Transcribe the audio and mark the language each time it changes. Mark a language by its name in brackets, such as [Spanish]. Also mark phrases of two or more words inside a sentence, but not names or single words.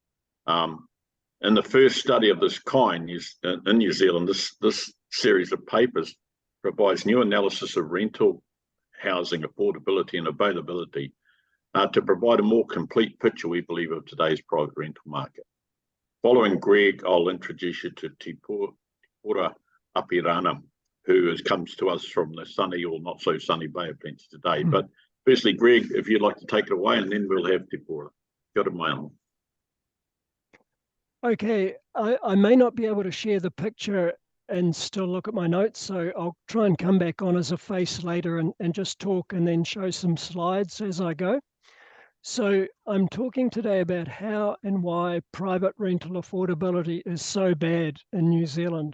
[English] In the first study of this kind in New Zealand, this series of papers provides new analysis of rental housing affordability and availability to provide a more complete picture, we believe, of today's private rental market. Following Greg, I'll introduce you to Tipura Apirana, who comes to us from the sunny or not so sunny Bay of Plenty today. But firstly, Greg, if you'd like to take it away, and then we'll have Tipura. [Māori] Kia ora mai anō. [English] Okay, I may not be able to share the picture and still look at my notes, so I'll try and come back on as a face later and just talk and then show some slides as I go. So I'm talking today about how and why private rental affordability is so bad in New Zealand.